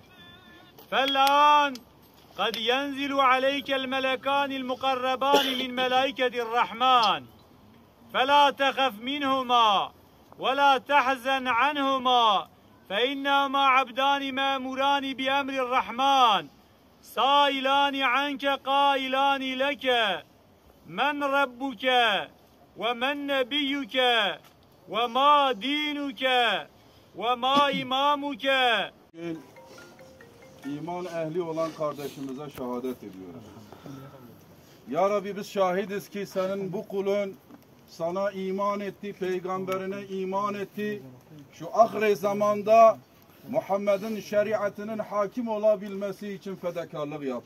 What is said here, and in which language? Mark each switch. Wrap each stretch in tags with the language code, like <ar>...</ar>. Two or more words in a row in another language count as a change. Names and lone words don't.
<ar>فالآن قد ينزل عليك الملكان المقربان من ملائكة الرحمن، فلا تخف منهما ولا تحزن عنهما، فإنهما عبدان مأموران بأمر الرحمن، سائلان عنك قائلان لك من ربك ومن نبيك وما دينك وما إمامك.</ar> <tr>İman ehli olan kardeşimize şehadet ediyoruz. Ya Rabbi, biz şahidiz ki senin bu kulun sana iman etti, peygamberine iman etti. Şu ahir zamanda Muhammed'in şeriatının hakim olabilmesi için fedakarlık yaptı.</tr>